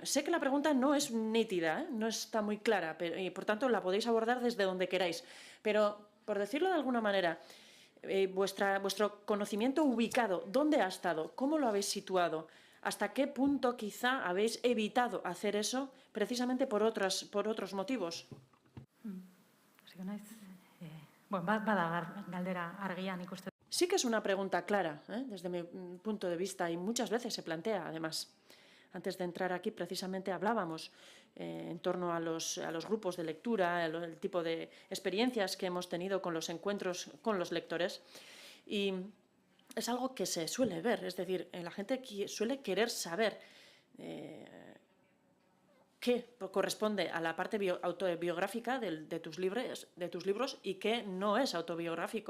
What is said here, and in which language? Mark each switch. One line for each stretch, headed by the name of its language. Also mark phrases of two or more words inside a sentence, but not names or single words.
Spanish: Sé que la pregunta no es nítida, no está muy clara, y por tanto la podéis abordar desde donde queráis, pero, por decirlo de alguna manera, vuestro conocimiento ubicado, ¿dónde ha estado? ¿Cómo lo habéis situado? ¿Hasta qué punto quizá habéis evitado hacer eso precisamente por otros motivos?
Basque: Bada galdera argian ikusten.
Spanish: Sí que es una pregunta clara, desde mi punto de vista, y muchas veces se plantea, además. Antes de entrar aquí, precisamente, hablábamos en torno a los grupos de lectura, el tipo de experiencias que hemos tenido con los encuentros con los lectores, y es algo que se suele ver, es decir, la gente suele querer saber qué corresponde a la parte autobiográfica de tus libros y qué no es autobiográfico.